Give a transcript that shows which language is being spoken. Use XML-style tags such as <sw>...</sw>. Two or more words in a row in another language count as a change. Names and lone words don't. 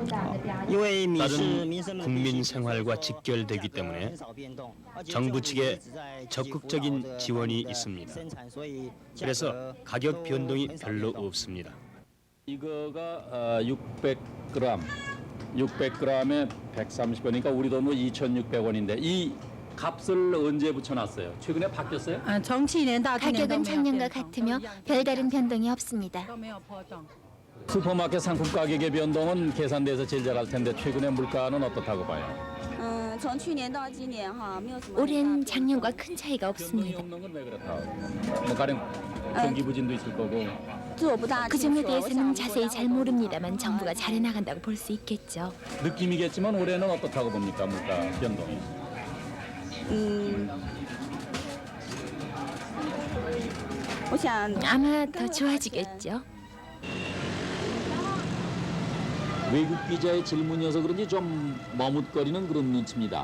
<ko>쌀은 국민 생활과 직결되기 때문에 정부 측에 적극적인 지원이 있습니다. 그래서 가격 변동이 별로 없습니다. 이거가 600g, 600g에 130원이니까 우리 돈으로 2,600원인데 이 값을 언제 붙여놨어요? 최근에 바뀌었어요?</ko> <zh>从去年到今年都</zh> <ko>가격은</ko> <zh>没有</zh> <ko>작년과</ko> <zh>变动</zh> <ko>같으며 별다른 변동이 없습니다.</ko> <zh>都没有波动。</zh> <ko>슈퍼마켓 상품 가격의 변동은 계산돼서 제일 잘할 텐데 최근에 물가는 어떻다고 봐요?</ko> <zh>从去年到今年哈，没有什么。</zh> <ko>올해는 작년과 큰 차이가 변동이 없습니다. 없는 건 왜 그렇다? 뭐 가령 경기 부진도 있을 거고</ko> <zh>这我不大</zh> <ko>그</ko> <zh>清</zh> <ko>점에</ko> <zh>楚。我</zh> <ko>대해서는</ko> <zh>想</zh> <ko>자세히 잘 모릅니다만 정부가 잘해 나간다고 볼 수 있겠죠. 느낌이겠지만 올해는 어떻다고 봅니까 물가 변동이?</ko> <zh>我想</zh> <ko>아마 더 좋아지겠죠. 외국 기자의 질문이어서 그런지 좀 머뭇거리는 그런 눈치입니다.</ko>